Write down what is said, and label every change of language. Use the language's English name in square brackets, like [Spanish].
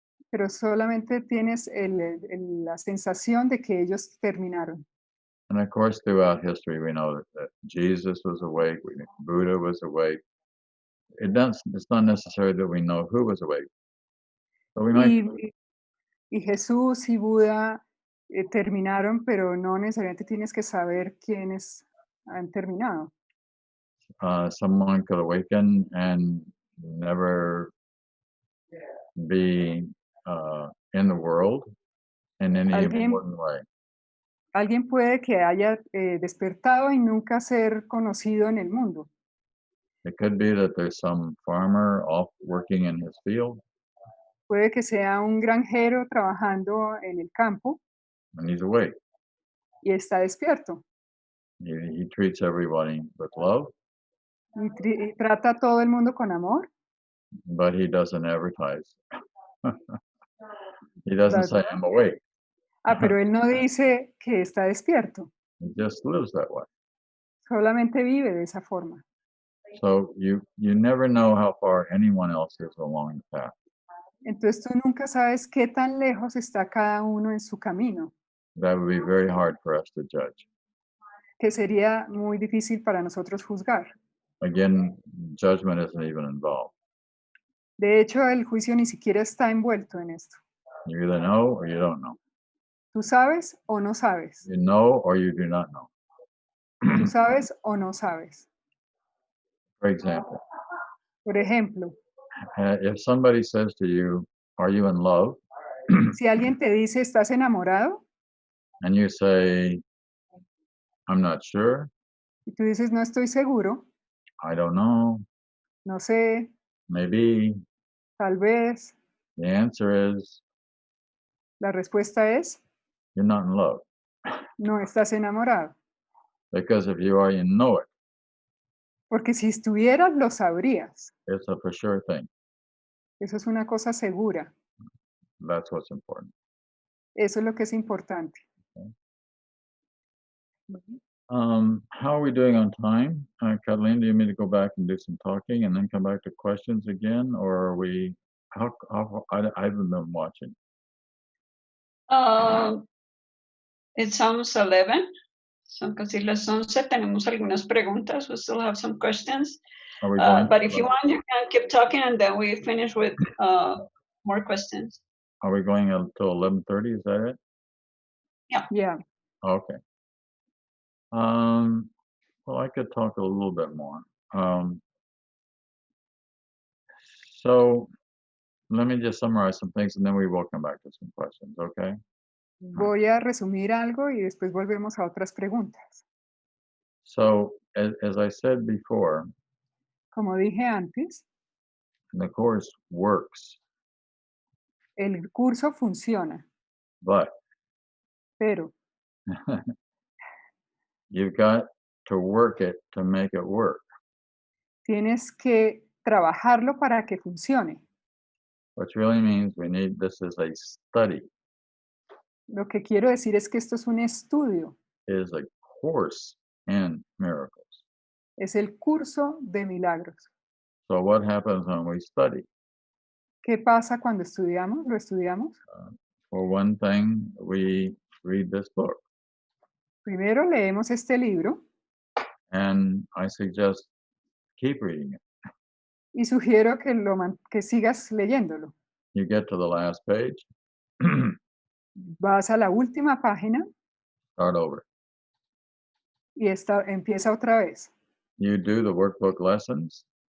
[Spanish] Pero solamente tienes la sensación de que ellos terminaron. [English] And of course, throughout history, we know that Jesus was awake, Buddha was awake. It's not necessary that we know who was awake, but we might. [Spanish] Y Jesús y Buda terminaron, pero no necesariamente tienes que saber quiénes han terminado. [English] Someone could awaken and never be in the world in any [Spanish] Alguien, [English] important way. [Spanish] alguien puede que haya despertado y nunca ser conocido en el mundo. [English] It could be that there's some farmer off working in his field [Spanish] Puede que sea un granjero trabajando en el campo [English] and he's awake. [Spanish] y está despierto. [English] He treats everybody with love, [Spanish] Y trata a todo el mundo con amor. [English] but he doesn't advertise. He doesn't say, I'm awake. [Spanish] Pero él no dice que está despierto. [English] He just lives that way. [Spanish] Solamente vive de esa forma. [English] So you never know how far anyone else is along the path. [Spanish] Entonces tú nunca sabes qué tan lejos está cada uno en su camino, [English] That would be very hard for us to judge. [Spanish] que sería muy difícil para nosotros juzgar. [English] Again, judgment isn't even involved. [Spanish] De hecho, el juicio ni siquiera está envuelto en esto. [English] You either know or you don't know. [Spanish] Tú sabes o no sabes. [English] You know or you do not know. [Spanish] Tú sabes o no sabes. [English] For example, [Spanish] Por ejemplo, [English] if somebody says to you, are you in love? [Spanish] si alguien te dice, ¿estás enamorado? [English] And you say, I'm not sure, [Spanish] Y tú dices, no estoy seguro, [English] I don't know, [Spanish] no sé, [English] maybe, [Spanish] tal vez. [English] the answer is, [Spanish] La respuesta es, [English] you're not in love. [Spanish] no estás enamorado. [English] Because if you are, you know it. [Spanish] Porque si estuvieras, lo sabrías. [English] It's a for sure thing. [Spanish] Eso es una cosa segura. [English] That's what's important. [Spanish] Eso es lo que es importante. [English] How are we doing on time? Kathleen, do you mean to go back and do some talking and then come back to questions again? Or are we, I haven't been watching. It's almost 11. [Spanish] Son casi las 11. Tenemos algunas preguntas. [English] We still have some questions. Are we going But if you want, you can keep talking and then we finish with more questions. Are we going until 11:30? Is that it? Yeah. Okay. Well, I could talk a little bit more. So let me just summarize some things and then we will come back to some questions, okay? [Spanish] Voy a resumir algo y después volvemos a otras preguntas. [English] So as I said before, [Spanish] Como dije antes, [English] the course works, [Spanish] el curso funciona, [English] but [Spanish] pero [English] you've got to work it to make it work. [Spanish] Tienes que trabajarlo para que funcione. [English] Which really means this is a study. [Spanish] Lo que quiero decir es que esto es un estudio, [English] It is a course in miracles. [Spanish] es el curso de milagros. [English] So what happens when we study? [Spanish] ¿Qué pasa cuando estudiamos? ¿Lo estudiamos? [English] For one thing, we read this book. [Spanish] Primero leemos este libro [English] And I suggest keep reading it. [Spanish] y sugiero que sigas leyéndolo. [English] You get to the last page, [Spanish] Vas a la última página [English] start over. [Spanish] y empieza otra vez. [English] You do the workbook lessons.